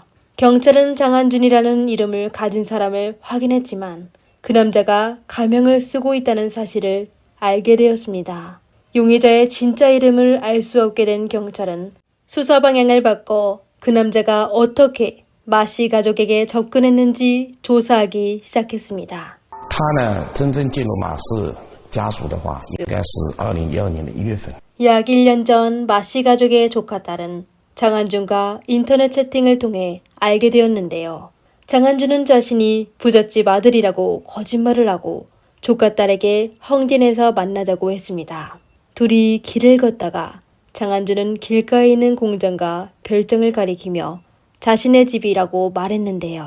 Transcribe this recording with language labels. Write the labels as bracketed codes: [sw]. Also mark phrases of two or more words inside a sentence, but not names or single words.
[ko] 경찰은 장한준이라는 이름을 가진 사람을 확인했지만 그 남자가 가명을 쓰고 있다는 사실을 알게 되었습니다. 용의자의 진짜 이름을 알 수 없게 된 경찰은 수사 방향을 바꿔 그 남자가 어떻게 마씨 가족에게 접근했는지 조사하기 시작했습니다. [zh] 他呢，真正进入马氏家族的话，应该是2012年的1月份。 [ko] 약 1년 전 마씨 가족의 조카 딸은 장한준과 인터넷 채팅을 통해 알게 되었는데요. 장한준은 자신이 부잣집 아들이라고 거짓말을 하고 조카 딸에게 헝딘에서 만나자고 했습니다. 둘이 길을 걷다가 장한준은 길가에 있는 공장과 별장을 가리키며 자신의 집이라고 말했는데요.